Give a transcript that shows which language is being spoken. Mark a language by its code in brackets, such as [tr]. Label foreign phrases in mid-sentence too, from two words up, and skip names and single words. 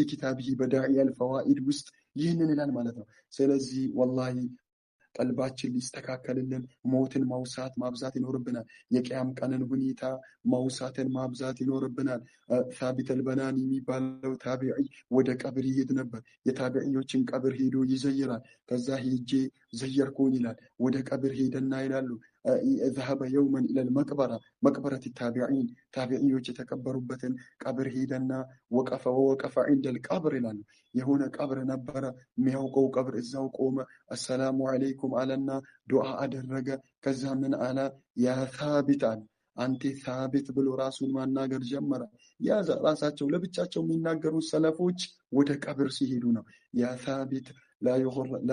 [am] ኪታቢሂ በዳኢየል ፈዋኢድ ውስጥ ይህንን ይላል ማለት ነው። ስለዚህ ወላሂ ቀልባችን ሊስተካከልልን ሞትን ማውሳት ማብዛት ይኖርብናል። የቅያም ቀንን ሁኔታ ማውሳትን ማብዛት ይኖርብናል። ሳቢት አልበናኒ የሚባለው ታቢዒ ወደ ቀብር ይሄድ ነበር። የታቢዒዎችን ቀብር ሄዶ ይዘይራል። ከዛ ሄጄ ዘየርኩኝ ይላል። ወደ ቀብር ሄደና ይላሉ [ar] ذهب يوما إلى المقبرة مقبرة التابعين [am] ታቢዒዎች የተቀበሩበትን ቀብር ሄደና [ar] ووقف عند القبر [am] ይላሉ። የሆነ ቀብር ነበረ፣ የሚያውቀው ቀብር እዛው ቆመ። [ar] السلام عليكم [am] አለና ዱዓ አደረገ። ከዛ ምን አለ? [ar] يا ثابت [am] አለ፣ አንተ ሳቢት ብሎ ራሱን ማናገር ጀመረ። ራሳቸው ለብቻቸው የሚናገሩ ሰለፎች ወደ ቀብር ሲሄዱ ነው። [ar] يا ثابت [am] ላ